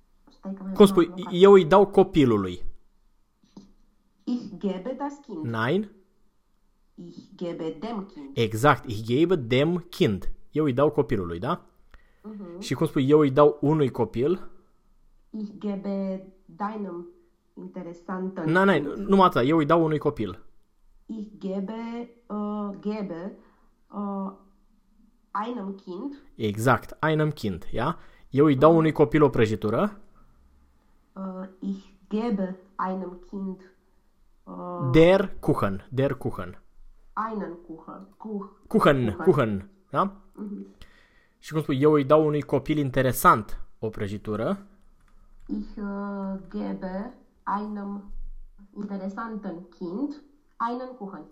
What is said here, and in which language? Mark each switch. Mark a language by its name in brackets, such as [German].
[Romanian] Stai că mai Cum spui? aprobare. Eu îi dau copilului. [German] Ich gebe das Kind. Nein. Ich gebe dem Kind. [Romanian] Exact. [German] Ich gebe dem Kind. [Romanian] Eu îi dau copilului, da? Și cum spui, eu îi dau unui copil? [German] Ich gebe deinem interessanten Na, Kind. [Romanian] numai atât, eu îi dau unui copil. [German] Ich gebe Einem Kind. Exact, einem Kind, ja? [Romanian] Eu îi dau unui copil o prăjitură. [German] Ich gebe einem Kind der Kuchen, der Kuchen. Einen Kuchen. Kuchen, Kuchen, da? [Romanian] Și cum spui, eu îi dau unui copil interesant o prăjitură. [German] Ich gebe einem interessanten Kind einen Kuchen.